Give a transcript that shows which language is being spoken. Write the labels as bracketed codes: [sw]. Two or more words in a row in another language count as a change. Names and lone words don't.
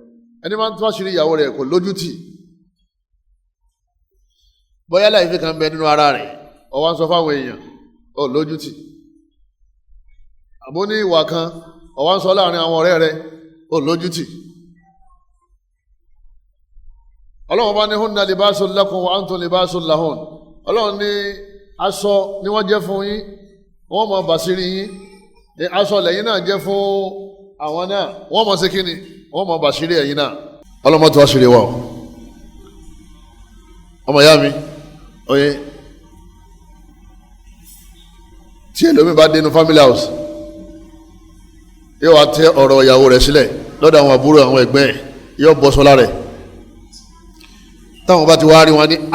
[yo] ẹni máa ń tú àṣírí ìyàwó rẹ̀ kò lójútì bóyá láì fi kan bẹ nínú ara rẹ̀ ó wá ń sọ fáwọn èèyàn ó lójútì àbó ní ìwà kan ó wá ń sọ láàrin àwọn ọ̀rẹ́ rẹ̀ ó lójútì. Ọlọ́run bá ní [ar] هن لباس لكم وأنتم لباس لهن. [yo] Ọlọ́run ní aṣọ ni wọ́n jẹ́ fún yín wọ́n máa bàṣírí yín aṣọ lẹ́yìn náà jẹ́ fún àwọn náà wọ́n máa ṣe kíni wọ́n máa bàṣírí ẹ̀yin náà. Ọlọ́run má tú àṣírí wa o ọmọ ìyá mi oye tí ẹlòmíì bá dénú [en] family house [yo] yóò wá tẹ ọ̀rọ̀ ìyàwó rẹ̀ sílẹ̀ lọ́dọ̀ àwọn àbúrò àwọn ẹ̀gbẹ́ ẹ̀ yóò bọ́ sọ́lá rẹ̀ táwọn bá ti wá rí wọn ní